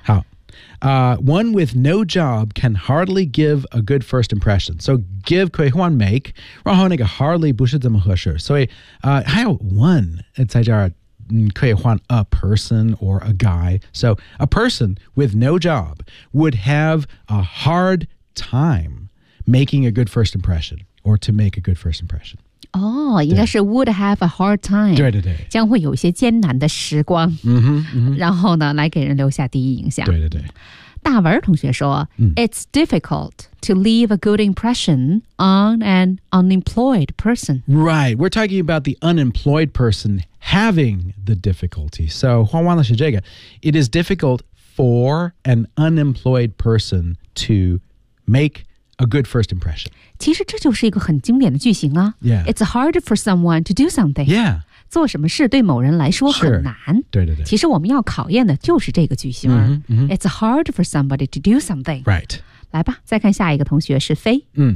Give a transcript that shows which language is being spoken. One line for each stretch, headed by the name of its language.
English: 好、one with no job can hardly give a good first impression so give
Chinese: 可以换
English: make 然后那个 hardly 不是这么合适所以、还有 one 在这儿可以换 a person or a guy so a person with no job would have a hard time making a good first impression or to make a good first impression
Chinese: 哦、oh, ，应该是
English: would have a hard time
Chinese: 对对对将会有一些艰难的时光、 mm-hmm, mm-hmm. 然后呢来给人留下第一印象对对对大文同学说、 mm.
English: It's difficult to leave a good impression on an unemployed person Right, we're talking about the unemployed person having the difficulty So
Chinese: 换完了是这个
English: It is difficult for an unemployed person to make a good first impression
Chinese: 其实这就是一个很经典的句型啊。
English: Yeah. It's hard for someone to do something. Yeah.
Chinese: 做什么事对某人来说很难。对对对。其实我们要考验的就是这个句型。 Mm-hmm, mm-hmm.
English: It's hard for somebody to do something. Right.
Chinese: 来吧，再看下一个同学是非。